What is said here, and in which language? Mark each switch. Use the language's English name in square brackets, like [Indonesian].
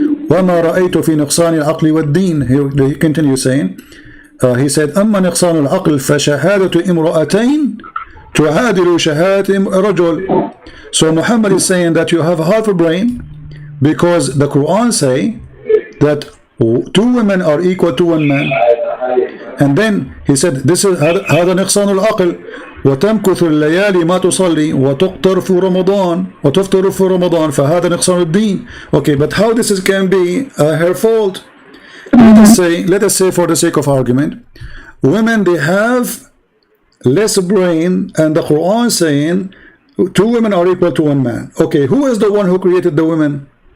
[Arabic] وما رأيت في نقصان العقل والدين. [English] He continues saying, he said, [Arabic] أما نقصان العقل فشهادة امرأتين تعادل شهادة رجل. [English] So Muhammad is saying that you have half a brain because the Quran say that 2 women are equal to 1 man. And then he said, this is [Arabic] هذا نقصان العقل وتمكث الليالي ما تصلي وتقطر في رمضان وتفطر في رمضان فهذا نقصان الدين. [English] Okay, but how this can be her fault? Let us say for the sake of argument, women, they have less brain, and the Quran saying 2 women are equal to 1 man. Okay, who is the one who created the women?